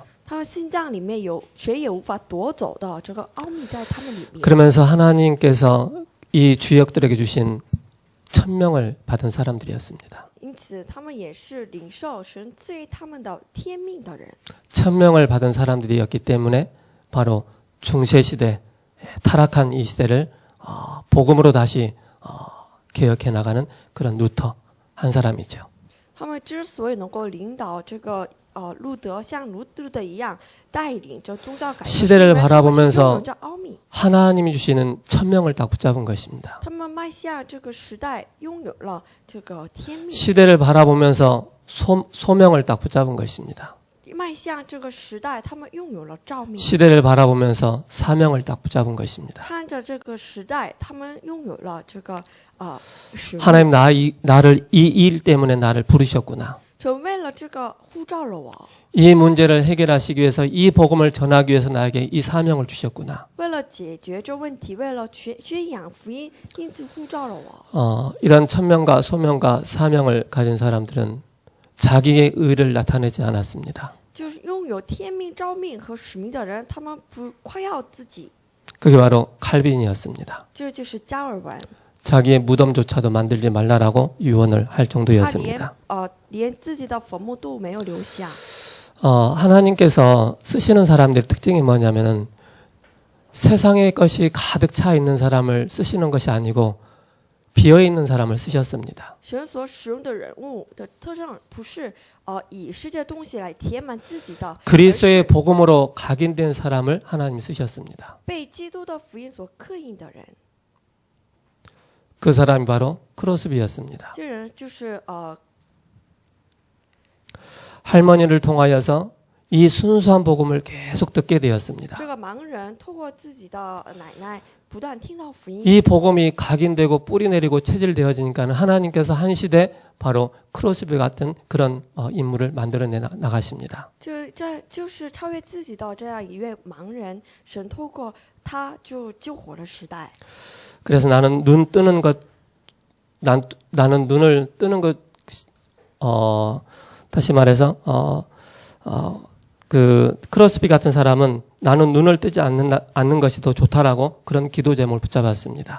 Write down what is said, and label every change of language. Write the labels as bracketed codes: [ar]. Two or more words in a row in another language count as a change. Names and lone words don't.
[zh] 他们心脏里面有谁也无法夺走的这个奥秘在他们里面。 [ko] 그러면서 하나님께서 이 주역들에게 주신 천명을 받은 사람들이었습니다. [zh] 因此，他们也是领受神赐给他们的天命的人。 [ko] 천명을 받은 사람들이었기 때문에 바로 중세시대 타락한 이 시대를 복음으로 다시 개혁해 나가는 그런 루터 한 사람이죠. [zh] 他们之所以能够领导这个路德，像路德一样带领着宗教改革， [ko] 시대를 [zh] 是因为他们是拥 [ko] 바라보면서 [zh] 有着奥秘。 [ko] 하나님이 주시는 천명을 딱 붙잡은 것입니다. [zh] 他们迈向这个时代，拥有了这个天命。 [ko] 시대를 바라보면서 소명을 딱 붙잡은 것입니다. [zh] 迈向这个时代，他们拥有了召命。 [ko] 시대를 바라보면서 사명을 딱 붙잡은 것입니다. [zh] 看着这个时代，他们拥有了这个使命。 [ko] 하나님 나를 이 일 때문에 나를 부르셨구나. [zh] 就为了这个呼召了我， [ko] 이 문제를 해결하시기 위해서 이 복음을 전하기 위해서 나에게 이 사명을 주셨구나. [zh] 为了解决这问题，为了宣扬福音，因此呼召了我。 [ko] 이런 천명과 소명과 사명을 가진 사람들은 자기의 의를 나타내지 않았습니다. [zh] 就是拥有天命、召命和使命的人，他们不夸耀自己， [ko] 그게 바로 칼빈이었습니다. [zh] 这就是加尔文。 [ko] 자기의 무덤조차도 만들지 말라라고 유언을 할 [zh] 他 [ko] 정도였습니다. [zh] 连自己的坟墓都没有留下。 [ko] 하나님께서 쓰시는 사람들의 특징이 뭐냐면은 세상의 것이 가득 차 있는 사람을 쓰시는 것이 아니고 비어 있는 사람을 쓰셨습니다. [zh] 神所使用的人物的特征不是以世界东西来填满自己的， [ko] 그리스도의 복음으로 각인된 사람을 하나님이 쓰셨습니다. [zh] 被基督的福音所刻印的人。 [ko] 그 사람이 바로 크로스비였습니다. [zh] 这人就是 [ko] 할머니를 통하여서 이 순수한 복음을 계속 듣게 되었습니다. [zh] 这个盲人透过自己的奶奶不断听到福音。 [ko] 이 복음이 각인되고 뿌리 내리고 체질되어지니까 하나님께서 한 시대 바로 크로스비 같은 그런 인물을 만들어내 나가십니다. [zh] 这就是超越自己的这样一位盲人，神透过他就救活了时代。 [ko] 그래서 나는 눈 뜨는 것, 나는 눈을 뜨는 것, 다시 말해서 그 크로스비 같은 사람은 나는 눈을 뜨지 않는 것이 더 좋다라고 그런 기도 제목을 붙잡았습니다.